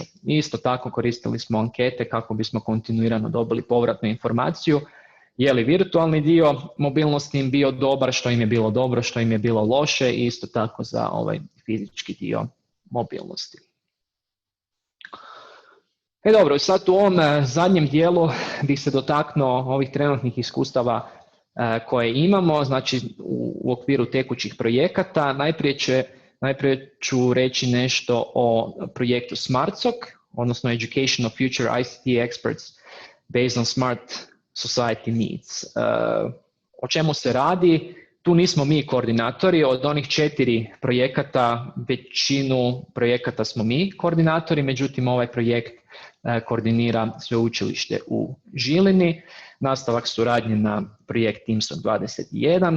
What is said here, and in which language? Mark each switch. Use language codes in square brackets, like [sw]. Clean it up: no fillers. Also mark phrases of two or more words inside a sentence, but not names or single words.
[hr] Isto tako koristili smo ankete kako bismo kontinuirano dobili povratnu informaciju, je li virtualni dio mobilnosti im bio dobar, što im je bilo dobro, što im je bilo loše, i isto tako za ovaj fizički dio mobilnosti. Dobro, sad u ovom zadnjem dijelu bih se dotaknuo ovih trenutnih iskustava koje imamo, znači u okviru tekućih projekata. Najprije ću reći nešto o projektu SmartSoc, odnosno Education of Future ICT Experts based on Smart Society Needs. O čemu se radi? Tu nismo mi koordinatori, od onih 4 projekata, većinu projekata smo mi koordinatori, međutim ovaj projekt koordinira sveučilište u Žilini, nastavak suradnje na projekt Teamsoc 21.